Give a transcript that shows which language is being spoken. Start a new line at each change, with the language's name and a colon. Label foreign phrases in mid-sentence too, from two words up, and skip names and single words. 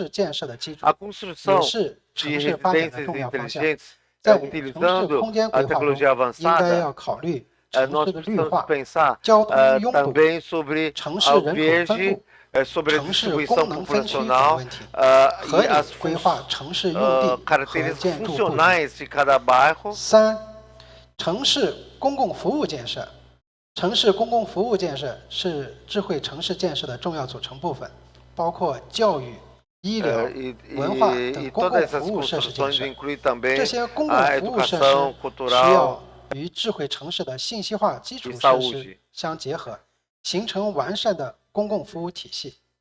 Portuguese: A construção de residências inteligentes, utilizando a tecnologia avançada, nós precisamos pensar também sobre o verde, sobre a distribuição populacional e as características funcionais de cada bairro.
Chinese: 城市公共服务建设，城市公共服务建设是智慧城市建设的重要组成部分，包括教育、医疗、文化等公共服务设施建设。这些公共服务设施需要与智慧城市的信息化基础设施相结合，形成完善的公共服务体系。